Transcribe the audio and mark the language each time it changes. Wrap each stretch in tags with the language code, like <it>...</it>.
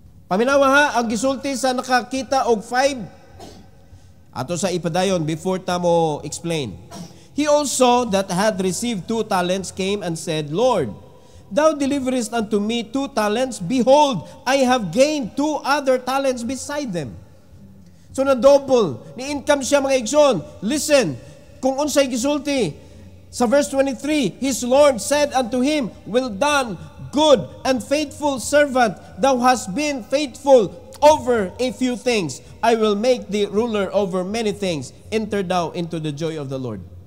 <ceb>Paminawa ha, ang gisulti sa nakakita og 5. Ato sa ipadayon, before tamo explain.</ceb> <en>He also that had received 2 talents came and said, Lord, thou deliverest unto me 2 talents. Behold, I have gained 2 other talents beside them.</en> <ceb>So na double, ni-income siya mga igsoon.</ceb> <en>Listen,</en> <ceb>kung unsay gisulti, sa</ceb> <en>verse 23, his Lord said unto him, well done, good and faithful servant, thou hast been faithful over a few things. I will make thee ruler over many things. Enter thou into the joy of the Lord.</en>